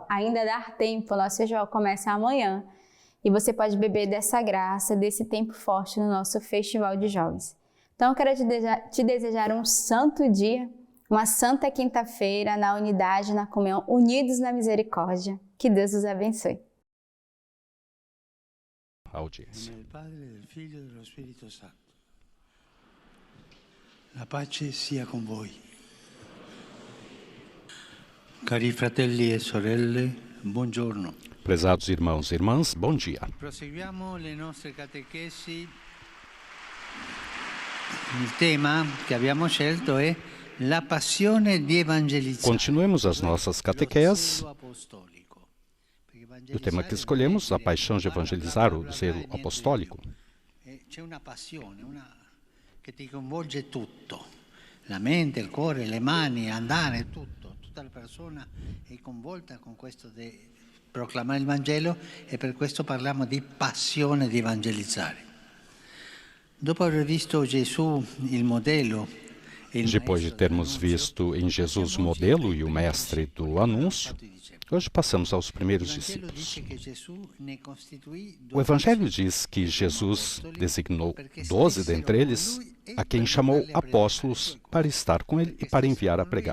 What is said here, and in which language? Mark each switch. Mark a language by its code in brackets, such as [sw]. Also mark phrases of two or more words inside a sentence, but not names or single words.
[pt] Ainda dá tempo, o nosso festival começa amanhã. E você pode beber dessa graça, desse tempo forte no nosso festival de jovens. Então, eu quero te desejar um santo dia, uma santa quinta-feira na unidade, na comunhão, unidos na misericórdia. Que Deus os abençoe. Audiência. [it] Nel Padre, del Figlio e dello Spirito Santo. La pace sia con voi. Cari fratelli e sorelle, buongiorno. [pt] Prezados irmãos e irmãs, bom dia. [it] Proseguiamo le nostre catechesi. Il tema che abbiamo scelto è la passione di evangelizzare. [pt] Continuemos as nossas catequeses. O tema que escolhemos, a paixão de evangelizar, o zelo apostólico. [it] C'è una passione, che ti coinvolge tutto. La mente, il cuore, le mani, andare, tutto. Tutta la persona è coinvolta con questo di proclamare il Vangelo e per questo parliamo di passione di evangelizzare. Dopo aver visto Gesù il modello, [pt] depois de termos visto em Jesus o modelo e o mestre do anúncio, hoje passamos aos primeiros discípulos. O Evangelho diz que Jesus designou 12 dentre eles, a quem chamou apóstolos para estar com ele e para enviar a pregar.